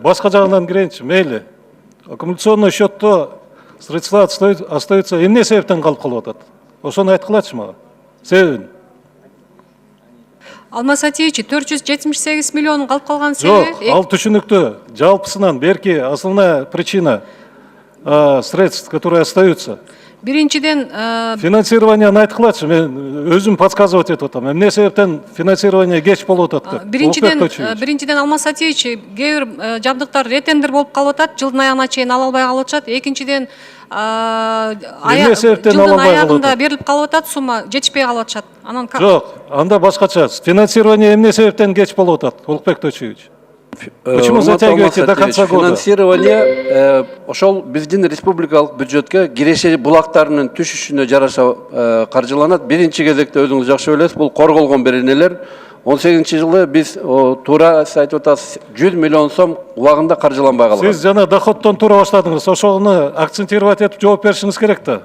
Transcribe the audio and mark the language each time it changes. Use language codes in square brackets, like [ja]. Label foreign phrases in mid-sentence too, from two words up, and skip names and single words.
[ky] Башка жагынан кирейинчи, мейли. [ru] Аккумуляционный счетто средства остаются, [ky] эмне себептен калып калып атат? Ошону айткылачы мага. Себебин. Алмаз Атиевич, 478 миллион калып калган себеби? Жок, ал түшүнүктүү. Жалпысынан берки [ru] основная причина средств, которые остаются. [ky] Биринчиден финансированияны айткылачы, мен өзүм подсказывать этип атам. Эмне себептен финансирование кеч болуп атат? Биринчиден Алмаз Атиевич, кээ бир жабдыктар ретендер болуп калып атат, жылдын аягына чейин ала албай калып атышат. Экинчиден жылдын аягында берилип калып атат, сумма жетишпей калып атышат. Анан жок, анда башкача. Финансирование эмне себептен кеч болуп атат, Улукбек Точевич? [ru] Почему затягиваете до конца года? [ky] Финансирование ошол биздин республикалык бюджетке киреше булактарынын түшүшүнө жараша каржыланат. Биринчи кезекте өзүңүз жакшы билесиз, бул корголгон беренелер. 18-жылы биз туура айтып атасыз 100 миллион сом убагында каржыланбай калган. Сиз жана доходтон туура баштадыңыз. Ошону акцентировать этип жооп беришиңиз керек да.